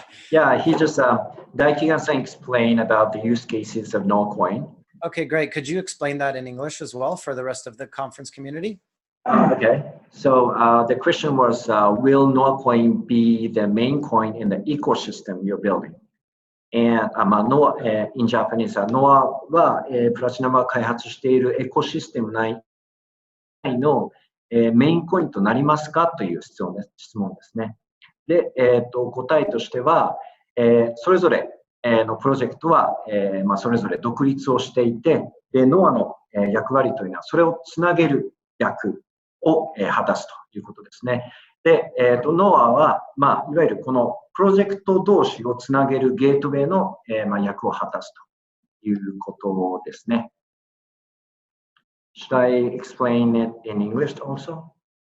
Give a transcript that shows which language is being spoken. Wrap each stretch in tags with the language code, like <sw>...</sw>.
<en>Yeah, he just, Daikigan-san explained about the use cases of Noah Coin. Okay, great. Could you explain that in English as well for the rest of the conference community? Okay. So the question was, will Noah Coin be the main coin in the ecosystem you're building? And Noah, in Japanese,</en> <ja>Noah は、プラチナムが開発しているエコシステム内の、メインコインとなりますかという質問ですね。で、答えとしては、それぞれ、のプロジェクトは、それぞれ独立をしていて、で、ノアの、役割というのはそれをつなげる役を、果たすということですね。で、ノアは、いわゆるこのプロジェクト同士をつなげるゲートウェイの、役を果たすということですね。</ja> <en>Should I explain it in English also?</en>